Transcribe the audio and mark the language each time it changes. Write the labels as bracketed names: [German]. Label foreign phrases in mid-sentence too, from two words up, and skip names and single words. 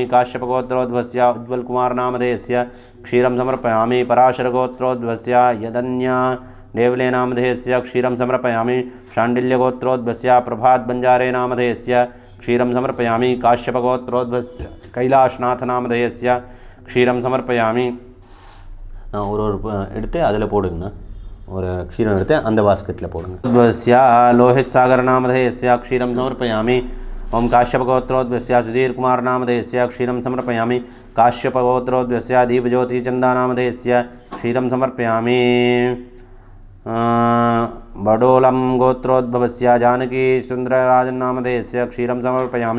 [Sanskrit] काश्यप गोत्रोद्भवस्य उज्ज्वल कुमार नामधेयस्य क्षीरं समर्पयामि। पराशर गोत्रोद्भवस्य यदन्या देवले नामधेयस्य क्षीरं समर्पयामि। शाण्डिल्य गोत्रोद्भवस्य प्रभात बंजारे नामधेयस्य क्षीरं समर्पयामि। काश्यप गोत्रोद्भवस्य कैलाशनाथ नामधेयस्य क्षीरं समर्पयामि। [Tamil] ஒரு எடுத்து அதில் போடுங்கண்ணா, ஒரு க்ஷீரம் எடுத்து அந்த பாஸ்கெட்டில் போடுங்க. [Sanskrit] लोहित सागर नामधेयस्य क्षीरं समर्पयामि। ओम काश्यप गोत्रोद्भवस्य सुधीर कुमार नामधेयस्य क्षीरं समर्पयामि। काश्यप गोत्रोद्भवस्य दीपज्योति चंदा नामधेयस्य क्षीरं समर्पयामि। बडोलम गोत्रोद्भवस्य जानकी सुंदरराजन नामधेयस्य क्षीरं समर्पयामि।